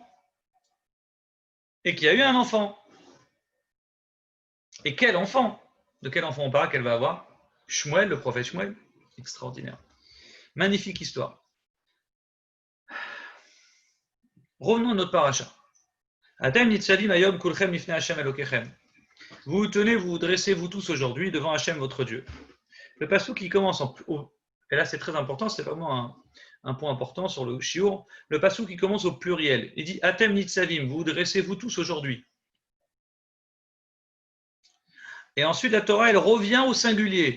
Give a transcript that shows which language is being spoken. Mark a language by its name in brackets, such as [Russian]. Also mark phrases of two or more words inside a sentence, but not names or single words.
[French] Et qui a eu un enfant. Et quel enfant? De quel enfant on parle qu'elle va avoir? Shmuel, le prophète Shmuel. Extraordinaire. Magnifique histoire. Revenons à notre paracha. [Hebrew] אתם נצבים היום כולכם לפני השם אלוקיכם. [French] Vous tenez, vous vous dressez, vous tous aujourd'hui devant Hashem, votre Dieu. Le passouk qui commence et là c'est très important, c'est vraiment un point important sur le shiur. Le passouk qui commence au pluriel. Il dit [Hebrew] אתם נצבים, [French] vous vous dressez, vous tous aujourd'hui. Et ensuite la Torah, elle revient au singulier.